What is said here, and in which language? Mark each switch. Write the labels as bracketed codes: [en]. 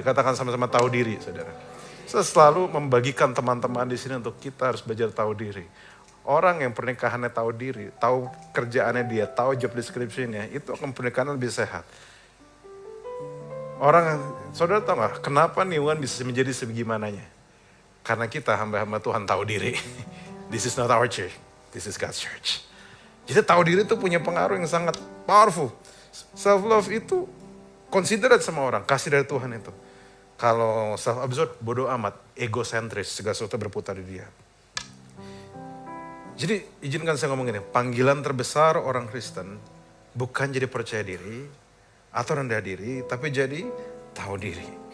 [id] Katakan sama-sama tahu diri, saudara. Saya selalu membagikan teman-teman di sini untuk kita harus belajar tahu diri. Orang yang pernikahannya tahu diri, tahu kerjaannya dia, tahu job description-nya, itu akan pernikahan lebih sehat. Saudara tahu nggak, kenapa New One bisa menjadi sebegimananya? Karena kita hamba-hamba Tuhan tahu diri. [en] This is not our church, this is God's church. [id] Jadi tahu diri itu punya pengaruh yang sangat powerful. Self-love itu considerate sama orang, kasih dari Tuhan itu. Kalau self-absorbed, bodoh amat, egosentris, segala sesuatu berputar di dia. Jadi izinkan saya ngomong ini, panggilan terbesar orang Kristen bukan jadi percaya diri atau rendah diri, tapi jadi tahu diri.